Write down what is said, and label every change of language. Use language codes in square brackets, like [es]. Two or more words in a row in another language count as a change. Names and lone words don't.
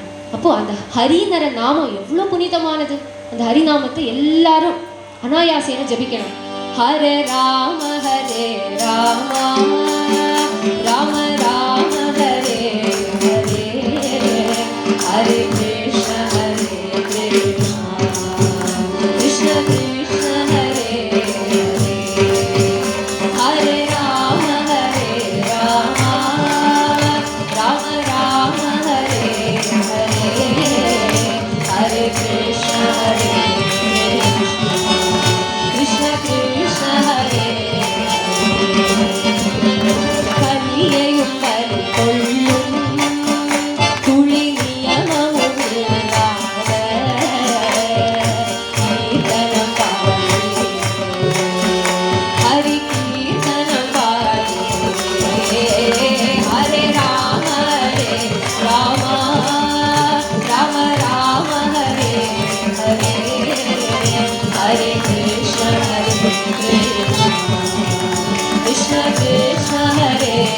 [ta] அப்போ அந்த ஹரிநர நாமம் எவ்வளோ புனிதமானது. அந்த ஹரிநாமத்தை எல்லாரும் அனாயாசேன ஜபிக்கணும். [sa] हर राम हरे रामा राम राम हरे हरे हरे कृष्ण हरे कृष्ण कृष्ण कृष्ण हरे हरे हरे राम राम राम हरे हरे हरे कृष्ण कृष्ण कृष्ण हरे [ta] கலியையும் பறிகொள்ளும் துளி நியமமுமில்லாத கீர்த்தனம் பாடி ஹரி கீர்த்தனம் பாடி [sa] हरे राम राम राम राम हरे हरे हरे कृष्ण कृष्ण कृष्ण हरे